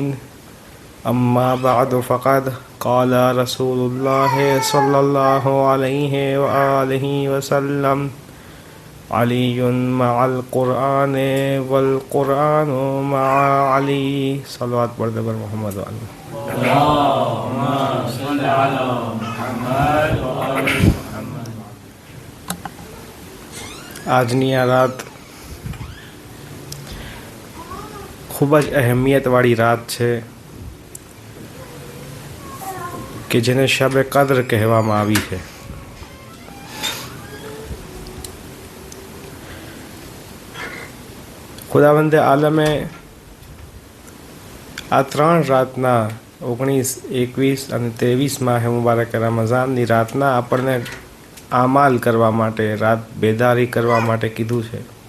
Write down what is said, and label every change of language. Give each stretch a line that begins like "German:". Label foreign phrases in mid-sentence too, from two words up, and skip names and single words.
Arabic: أما بعد فقد قال رسول الله صلى الله عليه وآله وسلم علي مع القرآن والقرآن مع علي.
Urdu: صلوات پڑھتے پر محمد
Arabic: اللهم صل على محمد وآل محمد.
Gujarati: આજની આ રાત ખૂબ જ અહેમિયતવાળી રાત છે કે જેને શબે કદ્ર કહેવામાં આવી છે. ખુદાવંદે આલમે આ 3 રાતના 19, 21 અને 23 માહે મુબારક રમઝાનની રાતના આપણને આમાલ કરવા માટે, રાત બેદારી કરવા માટે કીધું છે.